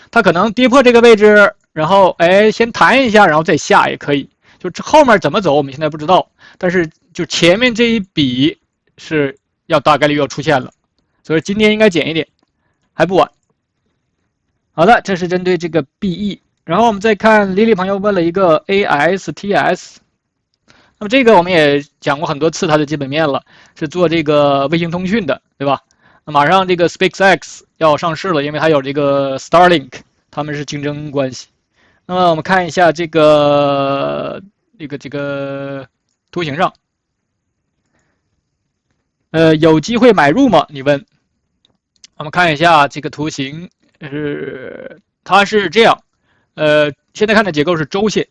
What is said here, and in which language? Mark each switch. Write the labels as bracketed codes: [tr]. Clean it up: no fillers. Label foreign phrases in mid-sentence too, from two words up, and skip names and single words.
[zh] 它可能跌破這個位置，然後先彈一下，然後再下也可以。就後面怎麼走，我們現在不知道。但是就前面這一筆是要大概率要出現了，所以今天應該減一點，還不晚。好的，這是針對這個 BE。然後我們再看 Lily 朋友問了一個 ASTS。那麼這個我們也講過很多次它的基本面了，是做這個衛星通訊的，對吧？那馬上這個 SpaceX 要上市了，因為它有這個 Starlink，他們是競爭關係。那麼我們看一下這個圖形上，有機會買入嗎？你問。我們看一下這個圖形，它是這樣，現在看的結構是周線。